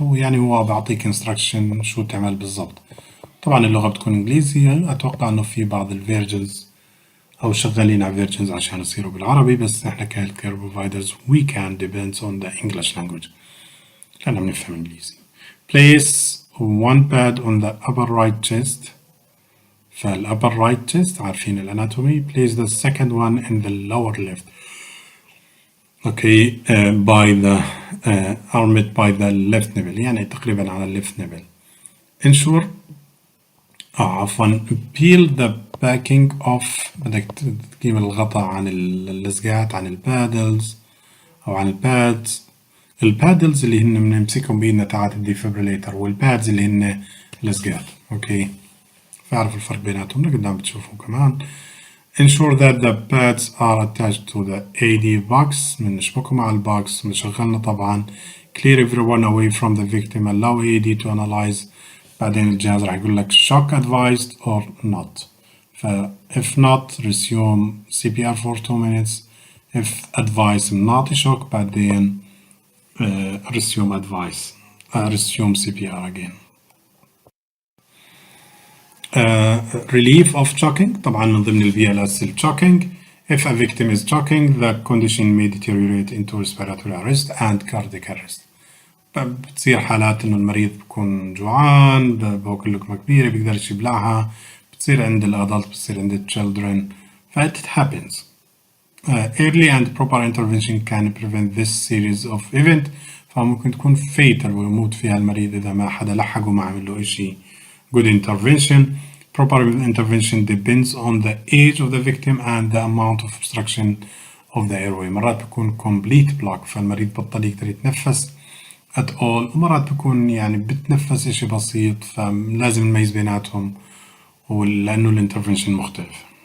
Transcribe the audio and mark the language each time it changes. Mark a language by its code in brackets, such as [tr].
[ar] ويعني هو بعطيك instruction شو تعمل بالضبط. طبعا اللغة بتكون إنجليزي. أتوقع إنه في بعض الفيرجنز أو شغالين على فيرجنز عشان يصيروا بالعربي بس إحنا [en] كهيلث care providers we can depend on the English language [ar] لأننا بنفهم إنجليزي. [en] Place one pad on the upper right chest. فال upper right chest [ar] عارفين الاناتومي. [en] Place the second one in the lower left. Okay, by the armed by the left nipple [ar] يعني تقريبا على [en] left nipple. Ensure عفوا peel the backing off. [ar] بدك تجيب الغطاء عن اللزقات عن البادلز أو عن البادز. البادلز اللي هن بنمسكهم بإيدنا تاعت الديفيبريليتر والبادز اللي هن لزقات. أوكي فاعرف الفرق بيناتهم لقدام بتشوفوا كمان. [en] Ensure that the pads are attached to the AED box. [ar] بنشبكهم على البوكس بنشغلنا طبعا. [en] Clear everyone away from the victim. Allow AED to analyze. [ar] بعدين الجهاز راح يقول لك [en] shock advised or not. if not resume CPR for 2 minutes. if advised نعطي shock بعدين resume advice resume CPR again. Relief of choking. [ar] طبعا من ضمن ال BLS choking. [en] If a victim is choking, the condition may deteriorate into respiratory arrest and cardiac arrest. [ar] بتصير حالات إنه المريض بيكون جوعان، باكل لقمة كبيرة بيقدرش يبلعها، بتصير عند الأدلت، بتصير عند ال children، [en] it happens. Early and proper intervention can prevent this series of event. [ar] فممكن تكون fatal ويموت فيها المريض إذا ما حدا لحقه وما عمل له إشي. [en] Good intervention. Proper intervention depends on the age of the victim and the amount of obstruction of the airway. [ar] مرات بيكون [en] complete block [ar] فالمريض بطل يقدر يتنفس [en] at all، [ar] ومرات بيكون يعني بتنفس إشي بسيط، فلازم نميز بيناتهم لأنه الانترفنشن مختلف.